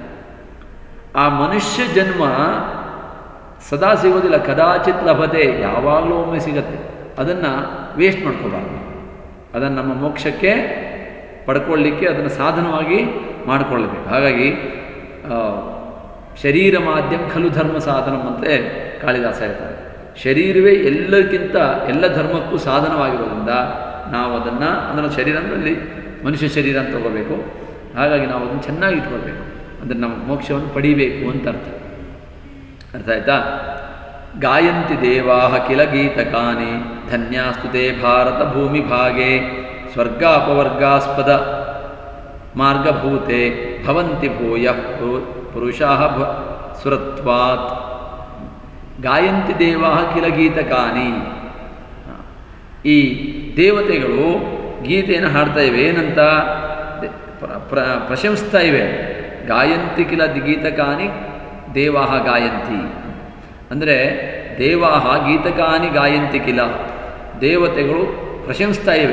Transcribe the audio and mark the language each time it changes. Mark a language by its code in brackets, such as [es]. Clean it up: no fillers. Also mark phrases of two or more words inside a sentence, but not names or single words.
[kn] ಆ ಮನುಷ್ಯ ಜನ್ಮ ಸದಾ ಸಿಗೋದಿಲ್ಲ, [sa] ಕದಾಚಿತ್ ಲಭತೆ, [kn] ಯಾವಾಗಲೂ ಒಮ್ಮೆ ಸಿಗತ್ತೆ. ಅದನ್ನು ವೇಸ್ಟ್ ಮಾಡ್ಕೋಬಾರ್ದು. ಅದನ್ನು ನಮ್ಮ ಮೋಕ್ಷಕ್ಕೆ ಪಡ್ಕೊಳ್ಳಿಕ್ಕೆ ಅದನ್ನು ಸಾಧನವಾಗಿ ಮಾಡಿಕೊಳ್ಳಬೇಕು. ಹಾಗಾಗಿ [sa] ಶರೀರ ಮಾಧ್ಯಮ ಖಲು ಧರ್ಮ ಸಾಧನಂ [kn] ಅಂತಲೇ ಕಾಳಿದಾಸ ಹೇಳ್ತಾರೆ. ಶರೀರವೇ ಎಲ್ಲಕ್ಕಿಂತ ಎಲ್ಲ ಧರ್ಮಕ್ಕೂ ಸಾಧನವಾಗಿರೋದ್ರಿಂದ ನಾವು ಅದನ್ನು, ಅಂದರೆ ಶರೀರ ಅಂದರೆ ಮನುಷ್ಯ ಶರೀರ ಅಂತ ತಗೋಬೇಕು. ಹಾಗಾಗಿ ನಾವು ಅದನ್ನು ಚೆನ್ನಾಗಿ ಇಟ್ಕೊಳ್ಬೇಕು, ಅಂದರೆ ನಮ್ಮ ಮೋಕ್ಷವನ್ನು ಪಡಿಬೇಕು ಅಂತ ಅರ್ಥ ಆಯ್ತಾ? [sa] ಗಾಯಂತಿ ದೇವಾಹ ಕಿಲ ಗೀತಕಾನಿ ಧನ್ಯಾಸ್ತುತೆ ಭಾರತ ಭೂಮಿ ಭಾಗೆ ಸ್ವರ್ಗಾಪವರ್ಗಾಸ್ಪದ ಮಾರ್ಗಭೂತೆ ಭವಂತಿ ಭೂಯ ಪುರುಷಾಃ ಸುರತ್ವಾತ್. ಗಾಯಂತಿ ದೇವಾಹ ಕಿಲ ಗೀತಕಾನಿ, [kn] ಈ ದೇವತೆಗಳು ಗೀತೆಯನ್ನು ಹಾಡ್ತಾ ಇವೆ. ಏನಂತ ಪ್ರಶಂಸ್ತಾ ಇವೆ. [sa] ಗಾಯಂತಿ ಕಿಲ ಗೀತಕಾನಿ ದೇವಾಹ ಗಾಯಂತಿ, ಅಂದರೆ ದೇವಾಹ ಗೀತಕಾನಿ ಗಾಯಂತಿ ಕಿಲ, [kn] ದೇವತೆಗಳು ಪ್ರಶಂಸ್ತಾ ಇವೆ.